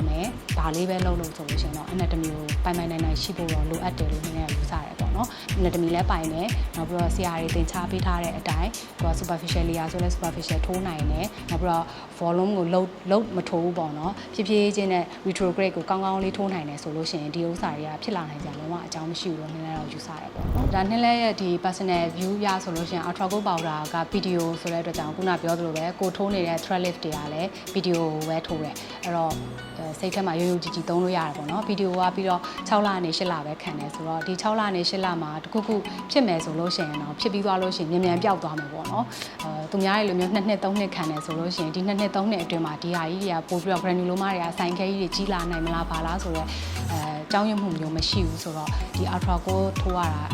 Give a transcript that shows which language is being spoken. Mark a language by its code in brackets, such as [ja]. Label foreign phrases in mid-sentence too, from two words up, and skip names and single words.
[my] မယ်ဒါလေးပဲလုပ်လို့ဆိုလို့ရှိရင်တော့ anatomy ကိုပိုင်နိုင်ရှိဖို့တော့လိုအပ်တယ်လို့နည်းနည်းယူဆရတယ်ပေါ့နော် anatomy လည်းပိုင်တယ်နောက်ပြီးတော့ဆရာတွေသင်ချပေးထားတဲ့အတိုင်းကိုက [en] superficial layer [my] ဆိုလဲ superficial ထိုးနိုင်တယ်နောက်ပြီးတော့ volume ကိုလုံးမထိုးဘူးပေါ့ နော်ဖြည်းဖြည်းချင်းနဲ့ retrograde ကိုကောင်းကောင်းလေးထိုးနိုင်တယ်ဆိုလို့ရှိရင်ဒီဥစ္စာတွေကဖြစ်လာနိုင်ကြလုံးဝအကြောင်းမရှိဘူးလို့နည်းနည်းတော့ယူဆရတယ်ပေါ့နော်ဒါနည်းလည်းရဲ့ဒီ [en] personal view [my] ရဆို လို့ရှိရင် ultra gold powder က PDO ဆိုတဲ့အတွက်ကြောင့်ခုနပြောသလိုပဲကိုထိုးနေတဲ့ [en] thread lift [my] တွေကလည်း PDO ကိုပဲထိုးတယ်အဲ့တော့စိတ်ထဲမှာရိုးကြည်သုံးလို့ရတယ်ပေါ့နော်ဗီဒီယိုကပြီးတော့6လနဲ့8လပဲခံတယ်ဆိုတော့ဒီ6လနဲ့8လမှာတခုခုဖြစ်မယ်ဆိုလို့ရှိရင်တော့ဖြစ်ပြီးသွားလို့ရှိရင်မြန်ပျောက်သွားမယ်ပေါ့နော်သူများတွေလိုမျိုး2နှစ်3နှစ်ခံတယ်ဆိုလို့ရှိရင်ဒီ2နှစ်3နှစ်အတွင်းမှာဒီဟာကြီးတွေကပို့ပြီးတော့ granuloma တွေကဆိုင်ခဲကြီးတွေကြီးလာနိုင်မလားပါလားဆိုတော့ကြောင်းရွံ့မှုမျိုးမရှိဘူးဆိုတော့ဒီ ultra gold ထိုးရတာ